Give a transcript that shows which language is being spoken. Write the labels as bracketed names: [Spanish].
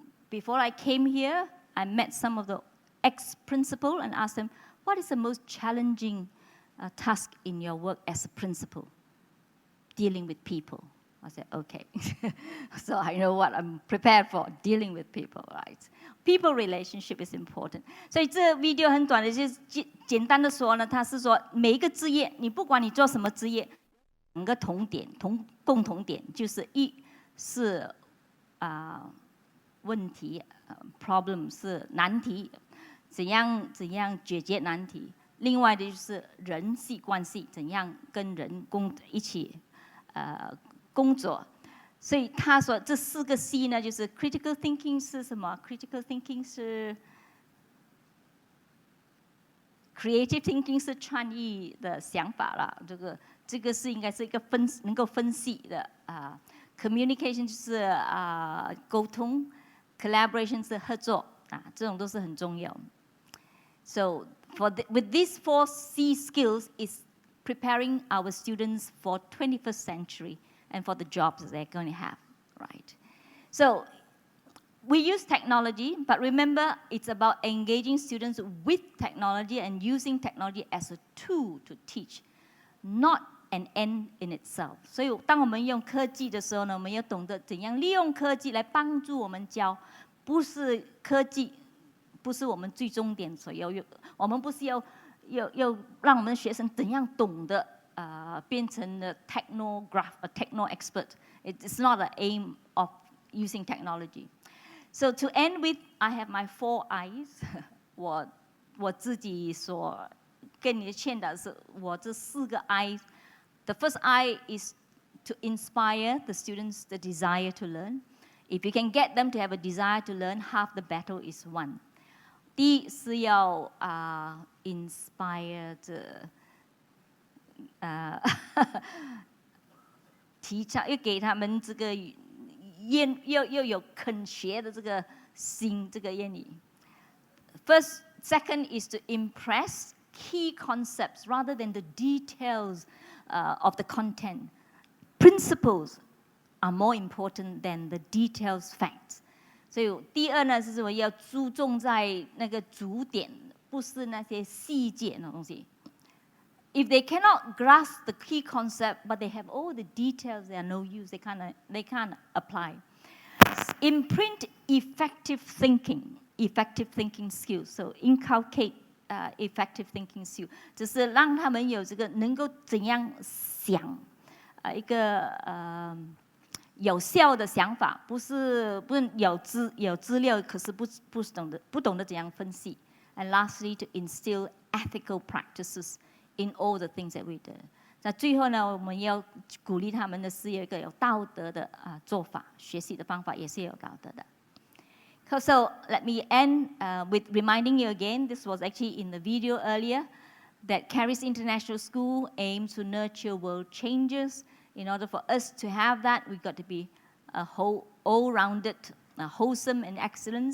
[English] Before I came here, I met some of the ex-principal and asked them, what is the most challenging task in your work as a principal? Dealing with people. I said, okay. So I know what I'm prepared for, dealing with people, right? People relationship is important. [Chinese] 所以这 video 很短的，就是简单的说呢，它是说每一个职业，你不管你做什么职业，两个共同点就是一是问题，problem 是难题，怎样解决难题。另外的就是人际关系，怎样跟人一起工作。所以他说这4个 C 呢，就是 [English] critical thinking [Chinese] 是什么 ？critical thinking 是 [English] creative thinking [Chinese] 是创意的想法啦，这个是应该是一个能够分析的communication 就是沟通 ，collaboration 是合作这种都是很重要。 [English] So with these 4 C skills is preparing our students for 21st century and for the jobs they're going to have, right? So we use technology, but remember it's about engaging students with technology and using technology as a tool to teach, not an end in itself. [Chinese] 所以当我们用科技的时候呢，我们要懂得怎样利用科技来帮助我们教，不是科技，不是我们最终点所要用，我们不是要让我们的学生怎样懂得变成了 [English] techno expert. It's not the aim of using technology. So to end with, I have my 4 I's. [Chinese] 我自己所跟你劝导是，我这4个 I. [English] The first I is to inspire the students the desire to learn. If you can get them to have a desire to learn, half the battle is won. [Chinese] 第一是要inspire 提倡，要给他们这个要有肯学的这个心，这个愿意。 [English] Second is to impress key concepts rather than the details of the content. Principles are more important than the details facts. [Chinese] 所以第二呢，是什么？要注重在那个主点，不是那些细节的东西。 [English] If they cannot grasp the key concept, but they have all the details, they are no use. They can't apply. Imprint effective thinking skills. So inculcate effective thinking skills. [Chinese] 就是让他们有这个能够怎样想，一个有效的想法，不是有资料，可是不懂得怎样分析。 [English] And lastly, to instill ethical practices in all the things that we do. [Chinese] 那最后呢，我们要鼓励他们的是有一个有道德的做法，学习的方法也是有道德的。 [English] So let me end with reminding you again. This was actually in the video earlier that Charis International School aims to nurture world changers. In order for us to have that, we've got to be a all-rounded, wholesome and excellent.